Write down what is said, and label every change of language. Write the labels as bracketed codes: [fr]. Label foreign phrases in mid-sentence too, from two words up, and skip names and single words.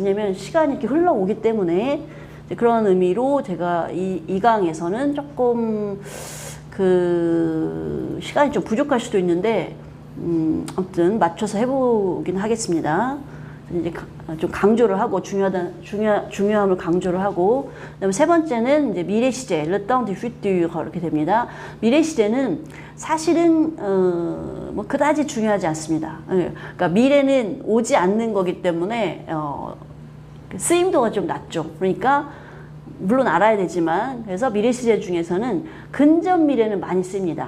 [ko] 왜냐하면 시간이 이렇게 흘러오기 때문에 그런 의미로 제가 이 강에서는 조금 그 시간이 좀 부족할 수도 있는데 아무튼 맞춰서 해보긴 하겠습니다. 이제 좀 강조를 하고 중요함을 강조를 하고 그다음에 세 번째는 이제 미래 시제 [fr] le temps du futur [ko] 이렇게 됩니다. 미래 시제는 사실은 뭐 그다지 중요하지 않습니다. 그러니까 미래는 오지 않는 거기 때문에 쓰임도가 좀 낮죠. 그러니까 물론 알아야 되지만 그래서 미래 시제 중에서는 근접 미래는 많이 씁니다.